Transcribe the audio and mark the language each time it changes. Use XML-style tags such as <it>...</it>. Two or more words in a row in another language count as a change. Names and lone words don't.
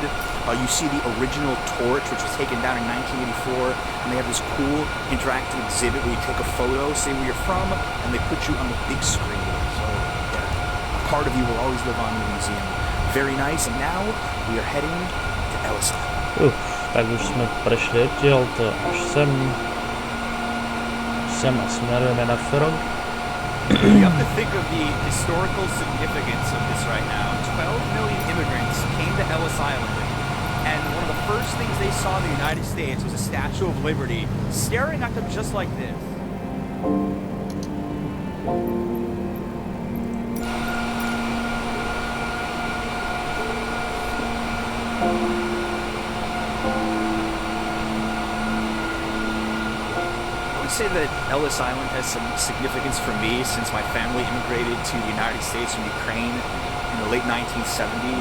<en>You see the original torch, which was taken down in 1984, and they have this cool interactive exhibit where you take a photo, say where you're from, and they put you on the big screen. So, yeah, a part of you will always live on in the museum. Very nice, and now we are heading to Ellis Island.</en> <sk>Tak už jsme prešli odtiaľto až sem. Sem a smerujeme na Frog.</sk> <en>You have to think of the historical significance of this right now. 12 million immigrants came to Ellis Island, and one of the first things they saw in the United States was a Statue of Liberty staring at them just like this. Say that Ellis Island has some significance for me since my family immigrated to the United States from Ukraine in the late 1970s.</en>